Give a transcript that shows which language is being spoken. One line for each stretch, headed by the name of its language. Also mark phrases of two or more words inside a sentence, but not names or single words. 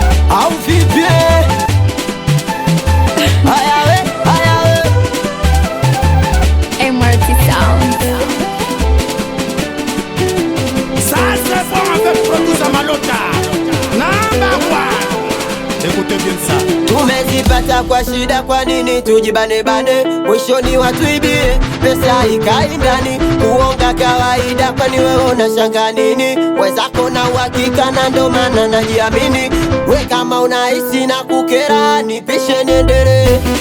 Swahili: Au vipi? Haya we, haya we. M R T Sound.
French: Ça, c'est bon avec producer Malota.
English: Number one.
French: Écoutez bien ça.
Swahili: Tumezipata kwa shida, kwa nini tujibane bane? Mwishoni watuibie, pesa ikai ndani. Kuonga kawaida, kwani wewe unashanga nini? Wenzako na uhakika na ndo maana najiamini. We kama unahisi na kukera, nipishe niendelee.